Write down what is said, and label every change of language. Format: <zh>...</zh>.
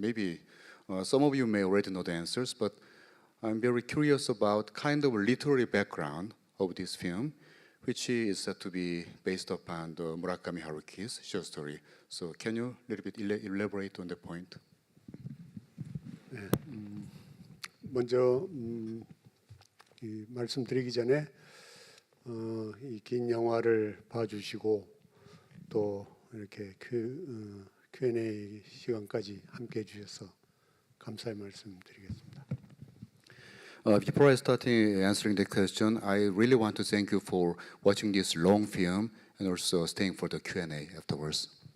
<en>Maybe some of you may already know the answers, but I'm very curious about kind of a literary background of this film, which is said to be based upon the Murakami Haruki's short story. So can you a little bit elaborate on the point?</en> <ko>네, 먼저 말씀드리기 전에 이 긴 영화를 봐주시고 또 이렇게 Q&A 시간까지 함께해 주셔서 감사의 말씀드리겠습니다.</ko> <en>Before I start answering the question, I really want to thank you for watching this long film and also staying for the Q&A afterwards.</en>